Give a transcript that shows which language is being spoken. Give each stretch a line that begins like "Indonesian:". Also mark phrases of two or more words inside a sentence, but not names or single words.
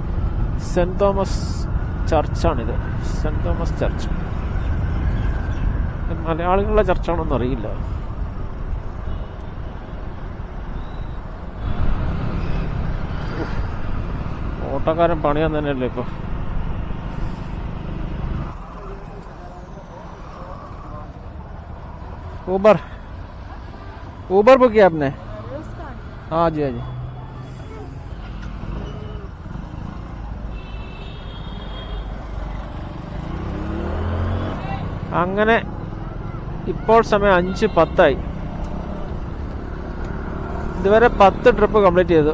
Malayalam: സെൻറ് തോമസ് ചർച്ചാണിത്, സെൻറ് തോമസ് ചർച്ച്. മലയാളികളുടെ ചർച്ചാണോന്ന് അറിയില്ല. ഓട്ടോക്കാരൻ പണിയാൻ തന്നെയല്ലേ ഇപ്പോൾ.
Hindi: ऊबर बुक किया आपने? हाँ जी, हाँ जी.
Malayalam: അങ്ങനെ ഇപ്പോൾ സമയം 5:10. ഇതുവരെ 10 ട്രിപ്പ് കംപ്ലീറ്റ് ചെയ്തു.